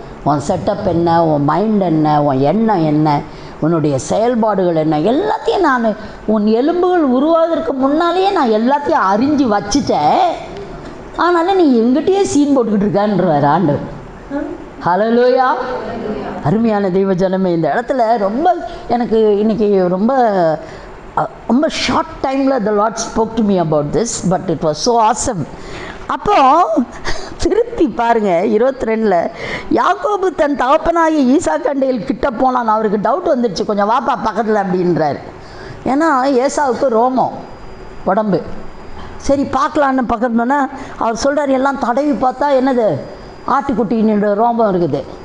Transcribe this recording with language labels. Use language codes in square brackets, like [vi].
[ta] உன் செட்டப் என்ன, உன் மைண்ட் என்ன, உன் எண்ணம் என்ன, உன்னுடைய செயல்பாடுகள் என்ன, எல்லாத்தையும் நான் உன் எலும்புகள் உருவாவதற்கு முன்னாலேயே நான் எல்லாத்தையும் அறிஞ்சு வச்சுட்டேன். அதனால் நீ எங்கிட்டயே சீன் போட்டுக்கிட்டு இருக்கான்றார் ஆண்டவர். ஹல்லேலூயா. அருமையான தெய்வ ஜனமே, இந்த இடத்துல ரொம்ப எனக்கு இன்றைக்கி ரொம்ப ஷார்ட் டைமில் [en] the Lord spoke to me about this, but it was so awesome. [ta] அப்போது திருப்பி பாருங்கள் 22 யாக்கோபு தன் தகப்பனாகிய ஈசாக்கண்டையில் கிட்ட போனான். அவருக்கு டவுட் வந்துடுச்சு, கொஞ்சம் வாப்பா பக்கத்தில் அப்படின்றார். ஏன்னா ஏசாவுக்கு ரோமம் உடம்பு. சரி பார்க்கலான்னு பக்கத்து போனால் அவர் சொல்கிறார், எல்லாம் தடவி பார்த்தா என்னது ஆட்டுக்குட்டின்னு ரோமம் இருக்குது.